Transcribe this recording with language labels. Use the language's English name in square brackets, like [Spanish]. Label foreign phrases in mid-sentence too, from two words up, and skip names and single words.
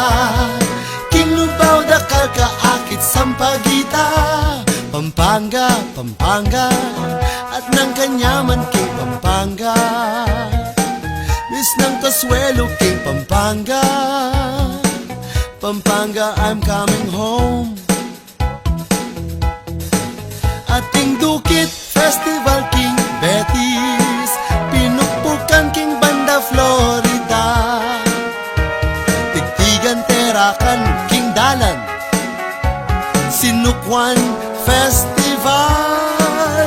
[Pampanga] King Lubaw dakal kaakit Sampaguita. Pampanga, at ng kanyaman king Pampanga. Miss ng Kasuelo king Pampanga. Pampanga, [English] I'm coming home. [Pampanga] Ating dukit Festival king Betis. Pinukpukan king Banda Florida. Tigtigan Terakan king Dalan. Sinukwan Festival.